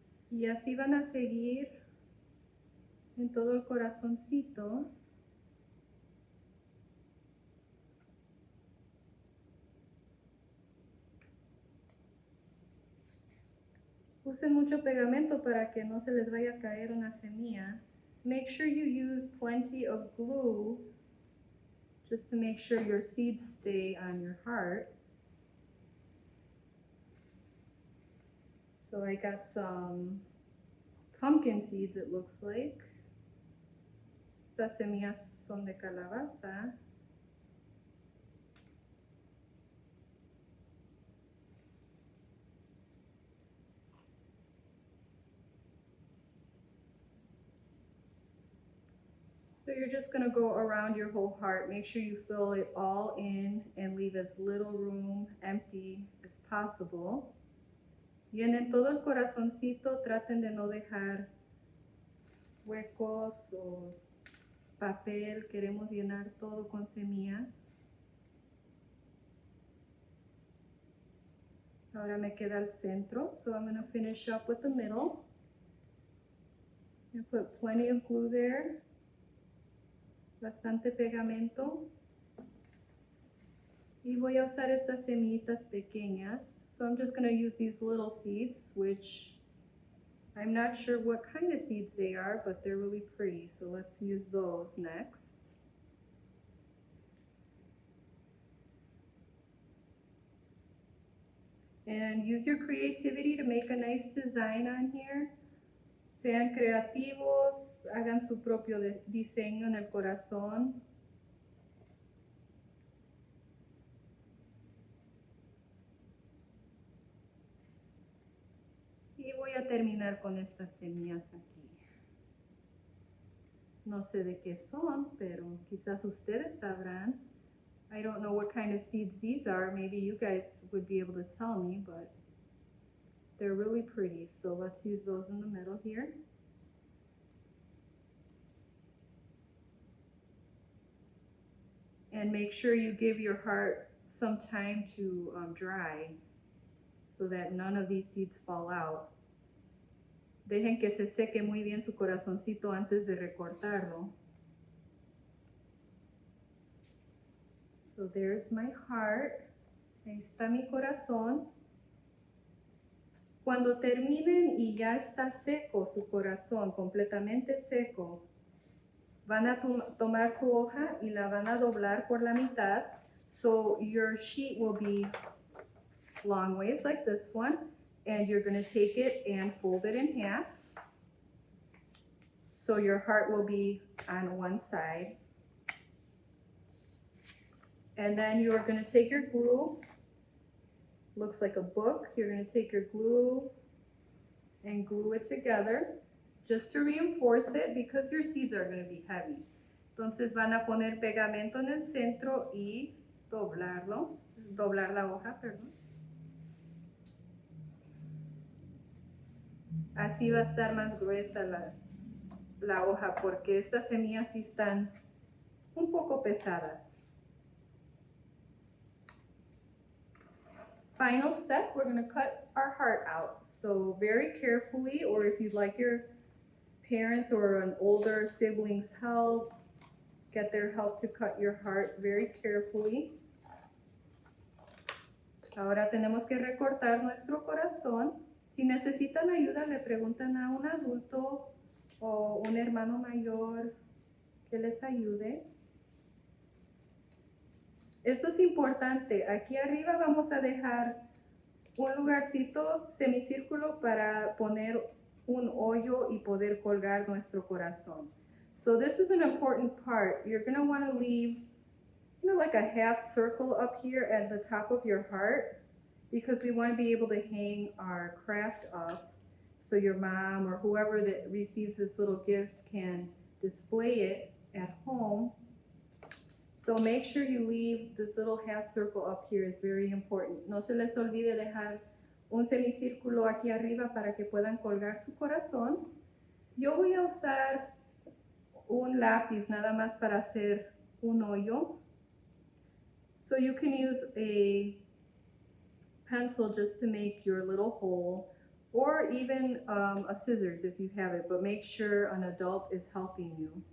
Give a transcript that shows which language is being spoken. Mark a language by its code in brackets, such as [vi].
[es] Y así van a seguir en todo el corazoncito. Usen mucho pegamento para que no se les vaya a caer una semilla. [en] Make sure you use plenty of glue just to make sure your seeds stay on your heart. So I got some pumpkin seeds, it looks like. [es] Estas semillas son de calabaza. [en] So you're just going to go around your whole heart. Make sure you fill it all in and leave as little room empty as possible. [es] Llenen todo el corazoncito, traten de no dejar huecos o papel. Queremos llenar todo con semillas. Ahora me queda el centro, [en] so I'm going to finish up with the middle. And put plenty of glue there. [es] Bastante pegamento. Y voy a usar estas semillitas pequeñas. [en] So I'm just going to use these little seeds, which I'm not sure what kind of seeds they are, but they're really pretty. So let's use those next. And use your creativity to make a nice design on here. [es] Sean creativos, hagan su propio diseño en el corazón. Y voy a terminar con estas semillas aquí. No sé de qué son, pero quizás ustedes sabrán. [en] I don't know what kind of seeds these are. Maybe you guys would be able to tell me, but they're really pretty. So let's use those in the middle here. And make sure you give your heart some time to dry so that none of these seeds fall out. [es] Dejen que se seque muy bien su corazoncito antes de recortarlo. [en] So there's my heart. [es] Ahí está mi corazón. Cuando terminen y ya está seco su corazón, completamente seco, van a tomar su hoja y la van a doblar por la mitad. [en] So your sheet will be long ways like this one. And you're going to take it and fold it in half. So your heart will be on one side. And then you're going to take your glue. Looks like a book. You're going to take your glue and glue it together just to reinforce it because your seeds are going to be heavy. [es] Entonces van a poner pegamento en el centro y doblar la hoja, perdón. Así va a estar más gruesa la hoja porque estas semillas sí están un poco pesadas. [en] Final step, we're going to cut our heart out. So very carefully, or if you'd like your parents or an older sibling's help, get their help to cut your heart very carefully. [es] Ahora tenemos que recortar nuestro corazón. Si necesitan ayuda, le preguntan a un adulto o un hermano mayor que les ayude. Esto es importante. Aquí arriba vamos a dejar un lugarcito semicírculo para poner un hoyo y poder colgar nuestro corazón. [en] So this is an important part. You're going to want to leave, like a half circle up here at the top of your heart because we want to be able to hang our craft up so your mom or whoever that receives this little gift can display it at home. So make sure you leave this little half circle up here. Is very important. [es] No se les olvide dejar un semicírculo aquí arriba para que puedan colgar su corazón. Yo voy a usar un lápiz nada más para hacer un hoyo. [en] So you can use a pencil just to make your little hole, or even a scissors if you have it, but make sure an adult is helping you.